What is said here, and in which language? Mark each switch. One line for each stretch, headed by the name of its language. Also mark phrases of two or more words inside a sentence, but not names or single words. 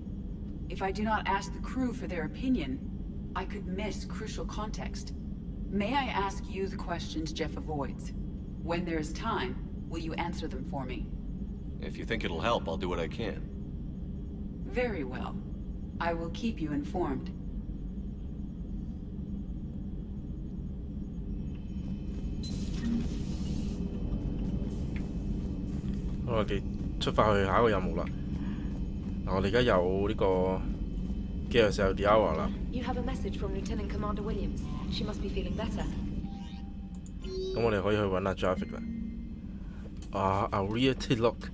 English: If I do not ask the crew for their opinion, I could miss crucial context. May I ask you the questions Jeff avoids? When there is time, will you answer them for me? If you think it'll help, I'll do what I can. Very well. I will keep you informed.
Cantonese: 我哋出發去下一個任務啦。嗱，我哋而家有呢個機械手 Diara 啦。
English: You have a message from Lieutenant Commander Williams. She must be feeling better.
Cantonese: 咁我哋可以去揾下 Traffic 啦。啊 ，Aria Tillock。